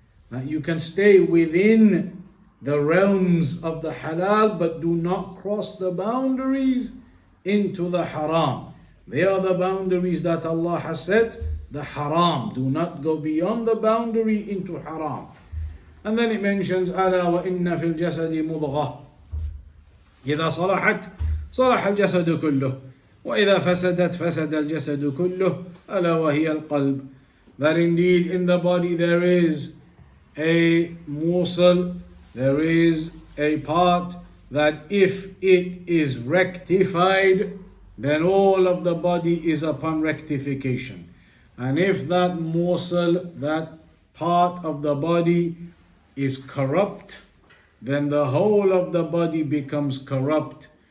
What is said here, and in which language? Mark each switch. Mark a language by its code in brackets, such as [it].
[en] That you can stay within the realms of the halal, but do not cross the boundaries into the haram. They are the boundaries that Allah has set, the haram. Do not go beyond the boundary into haram. And then it mentions [ar] ألا وإن في الجسد مضغة إذا صلحت صلح الجسد كله وإذا فسدت فسد الجسد كله ألا وهي القلب. [en] That indeed in the body there is a morsel, there is a part that if it is rectified, then all of the body is upon rectification. And if that morsel, that part of the body is corrupt, then the whole of the body becomes corrupt.